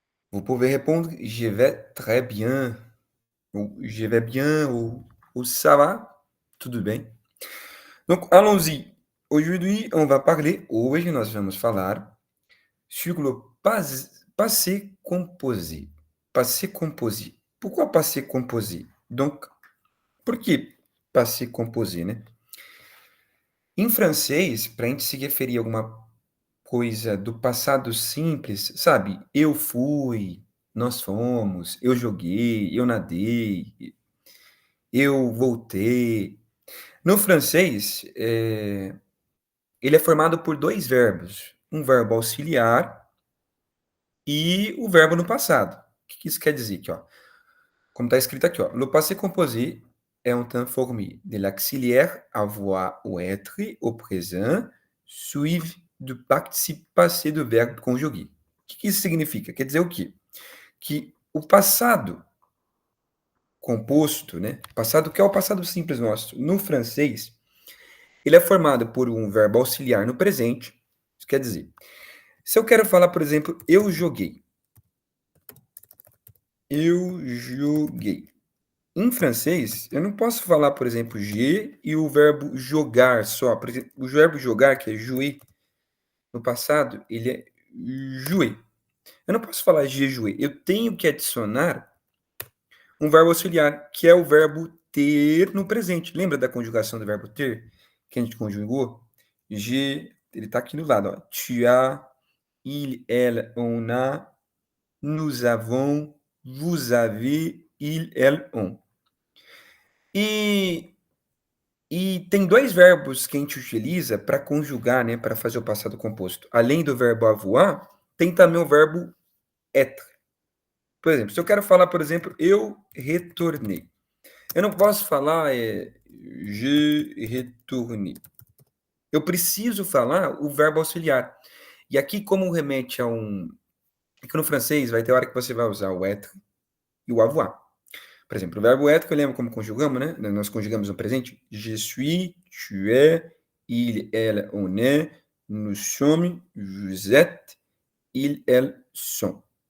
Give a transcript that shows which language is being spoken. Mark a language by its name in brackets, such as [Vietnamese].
[French] Vous pouvez répondre je vais très bien, ou je vais bien, ou ça va? [Portuguese] Tudo bem? [French] Donc, allons-y. Aujourd'hui, on va parler, [Portuguese] hoje nós vamos falar [French] sur le passé composé. Passé composé. Pourquoi passé composé? [Portuguese] Donc, por que passé composé, né? Em francês, para a gente se referir a alguma coisa do passado simples, sabe? Eu fui, nós fomos, eu joguei, eu nadei, eu voltei. No francês, ele é formado por dois verbos, um verbo auxiliar e o verbo no passado. O que isso quer dizer aqui, ó? Como está escrito aqui, ó. [French] Le passé composé est un temps formé de l'auxiliaire avoir ou être au présent, suivi do participe passé do verbo conjugué. [Portuguese] O que isso significa? Quer dizer o quê? Que o passado composto, né? Passado que é o passado simples nosso, no francês, ele é formado por um verbo auxiliar no presente. Isso quer dizer, se eu quero falar, por exemplo, eu joguei. Eu joguei. Em francês, eu não posso falar, por exemplo, je e o verbo jogar só. Por exemplo, o verbo jogar, que é jouer, no passado, ele é jouer. Eu não posso falar je jouer. Eu tenho que adicionar um verbo auxiliar, que é o verbo ter no presente. Lembra da conjugação do verbo ter, que a gente conjugou? Je, ele está aqui do lado, ó. [French] Tu as, il, elle, on a, nous avons, vous avez, il, elle, on. [Portuguese] E tem dois verbos que a gente utiliza para conjugar, né, para fazer o passado composto. Além do verbo avoir, tem também o verbo être. Por exemplo, se eu quero falar, por exemplo, eu retornei. Eu não posso falar je retourne. Eu preciso falar o verbo auxiliar. E aqui, como remete a um... Aqui no francês, vai ter hora que você vai usar o être e o avoir. Por exemplo, o verbo être, que eu lembro como conjugamos, né? Nós conjugamos no presente. [French] Je suis, tu es, il, elle, on est, nous sommes, vous êtes, ils, elles sont.